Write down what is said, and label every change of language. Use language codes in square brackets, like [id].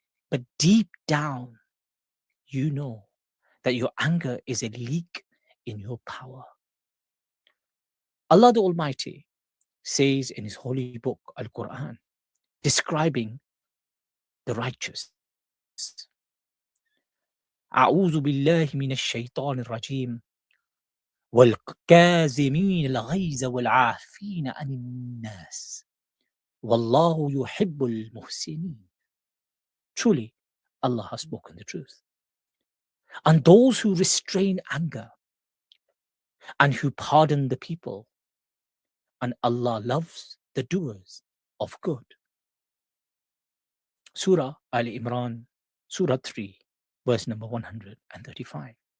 [en] But deep down, you know that your anger is a leak in your power. Allah the Almighty says in His holy book, Al Quran, describing the righteous. [ar] أعوذ بالله من الشيطان الرجيم والكاظمين الغيظ والعافين عن الناس والله يحب المحسنين. [en] Truly, Allah has spoken the truth. And those who restrain anger and who pardon the people, and Allah loves the doers of good. Surah Al Imran, Surah 3, verse number 135.